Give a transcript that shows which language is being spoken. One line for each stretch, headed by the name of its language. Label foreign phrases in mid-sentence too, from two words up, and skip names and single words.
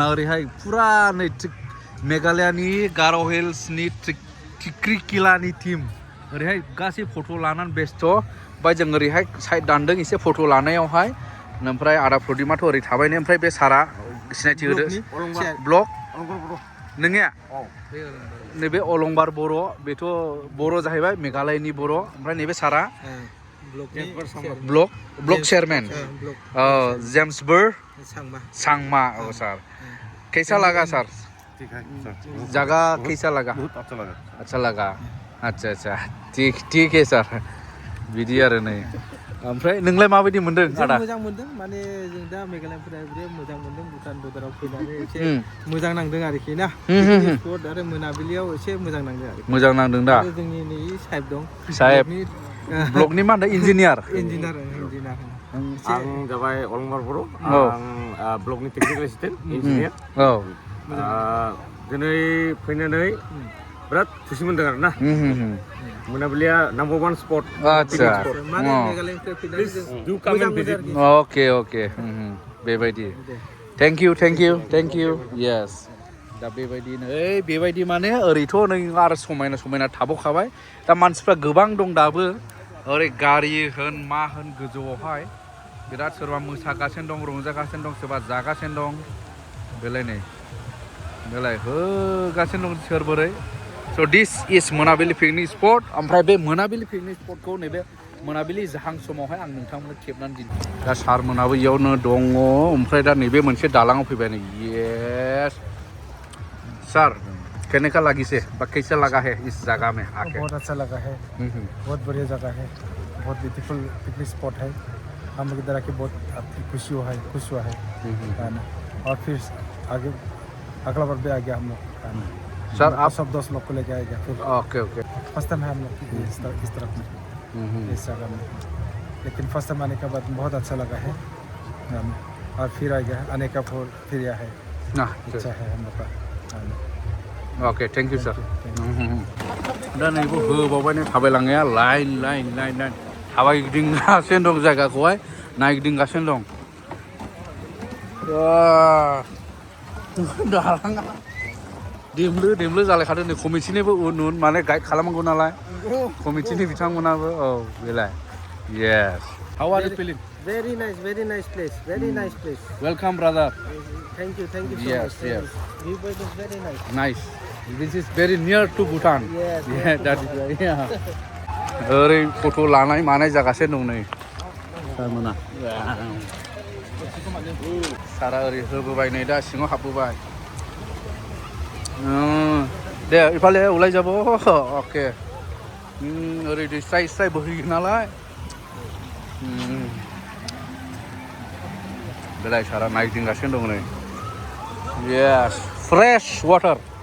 Bodo: ओरैहाय फुरा नै मेघालयानि गार' हिल्सनि टिक्रिकिलानि टीम ओरैहाय गासै फट' लानानै बेस्थ' ओमफ्राय जों ओरैहाय साइड दानदों एसे फट' लानायावहाय ओमफ्राय आदा प्रदिमाथ' ओरै थाबाय ओमफ्राय बे सारा सिनायथि होदो ब्लक नोंनिया नैबे अलंबार बर' बेथ' बर' जाहैबाय मेघालयनि बर' ओमफ्राय नैबे सारा
English: block chairman
Hindi: जेम्स बर सांमा सार कैसा लगा सर जगह कैसा लगा अच्छा लगा अच्छा ठीक है सर
Bodo: बिदि आरो नै ओमफ्राय नोंलाय माबायदि मोनदों आदा मोजां मोनदों माने जों दा मेघालयफोरा बिराद मोजां मोनदों भुटान बर्डाराव फैनानै एसे मोजां नांदों आरोखि ना स्पट आरो मोनाबिलियाव एसे मोजां नांदों आरोखि मोजां नांदों दा जोंनि नै साहेब दं साहेब ब्लकनि मा होनदों इन्जिनियार आं जाबाय अलंबार बर' आं ब्लकनि
English: technical assistant engineer औ
Bodo: दिनै फैनानै बिराद खुसि मोनदों आरो ना मोनाबिलिया
English: number 1 spot
Bodo: आच्छा माने मेघालयनिफ्राय फैनानै जों
English: do come and visit
Bodo: अके बेबायदि
English: thank you yes
Bodo: दा बेबायदिनो बेबायदि माने ओरैथ' नों आरो समायना थाबावखाबाय दा मानसिफ्रा गोबां दं दाबो ओरै गारि होन मा होन गोजौआवहाय बिराद सोरबा मोसागासिनो दं रंजागासिनो दं सोरबा जागासिनो दं बेलाय होगासिनो दं सोरबोरै
English: so this is Monabili picnic spot
Bodo: ओमफ्राय बे मोनाबिलि पिकनिक स्पटखौ नैबे मोनाबिलि जाहां समावहाय आं नोंथांमोननो खेबनानै दिन्थियो दा सारमोनाबो इयावनो दङ ओमफ्राय दा नैबे मोनसे दालाङाव फैबाय नै
English: yes sir
Hindi: कहने का लगी से कैसा लगा है इस जगह में आके बहुत अच्छा लगा है बहुत बढ़िया जगह है बहुत
English: beautiful picnic spot
Hindi: है हम लोग इधर आके बहुत खुश हुआ है और फिर आगे अगला बार भी आ गया हम लोग सर आप सब दोस्त लोग को लेके आएगा फिर ओके
English: first time
Hindi: है हम लोग इस तरफ में इस जगह में लेकिन
English: first time
Hindi: आने के बाद बहुत अच्छा लगा है और फिर आ गया आने का फिर यह है अच्छा है हम लोग का
Bodo: अके
English: thank you sir
Bodo: दा नैबो होबावबाय नै थाबायलांनाया लाइन थाबायगिदिंगासिनो दं जायगाखौहाय नायगिदिंगासिनो दं दालाङा देमलु जालायखादों नै कमिटिनिबो उन माने गाइड खालामनांगौ नालाय कमिटिनि बिथांमोनाबो औ बेलाय
English: yes how are you feeling very nice place welcome brother thank you so yes view point is very nice this is very near to Bhutan yes that is yeah
Bodo: ओरै फट' लानाय मानाय जागासिनो दं नै सारमोना सारा ओरै होबोबाय नै दा सिङाव हाबबोबाय दे इफाले उलाय जाब अके ओरै दै स्राय बोहैयो नालाय बेलाय सारा नायगिदिंगासिनो दं नै
English: yes fresh water